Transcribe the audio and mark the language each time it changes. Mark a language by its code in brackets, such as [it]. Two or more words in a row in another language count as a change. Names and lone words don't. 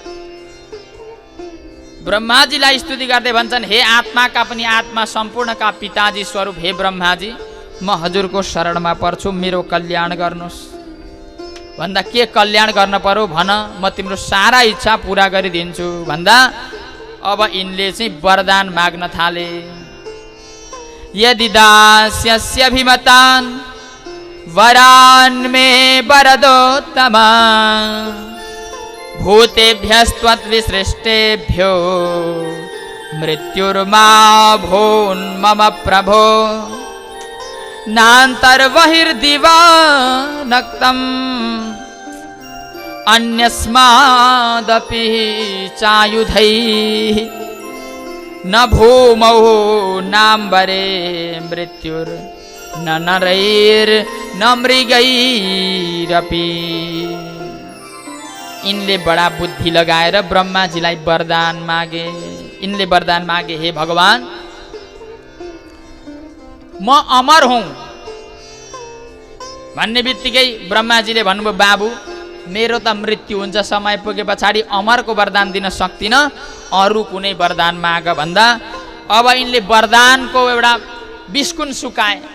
[ne] ब्रह्माजीलाई स्तुति गर्दै भन्छन्, हे आत्माका पनि आत्मा, सम्पूर्णका पिताजी स्वरूप हे ब्रह्माजी, म हजुरको शरणमा पर्छु, मेरो कल्याण गर्नुहोस्। भन्दा के कल्याण गर्न पर्यो भन, म तिम्रो सारा इच्छा पुरा गरिदिन्छु भन्दा अब यिनले चाहिँ वरदान माग्न थाले। [sa] यदि दास्यस्यभिमतान् वरान् मे वरदोत्तमा भूतेभ्यस्त्वद्विसृष्टेभ्यो मृत्युर्मा भून्मम प्रभो नान्तर्बहिर्दिवा नक्तम् अन्यस्मादपि चायुधैः न भूमौ नाम्बरे मृत्युर् न नरैर्न मृगैरपि। [ne] इनले बडा बुद्धि लगाएर ब्रह्माजीलाई वरदान मागे। इनले वरदान मागे, हे भगवान, म अमर हुँ भन्ने बित्तिकै ब्रह्माजीले भन्नुभयो, बाबु मेरो त मृत्यु हुन्छ, समय पुगे पछाडि अमरको वरदान दिन सक्दिनँ, अरू कुनै वरदान माग भन्दा अब यिनले वरदानको एउटा बिस्कुन सुकाए।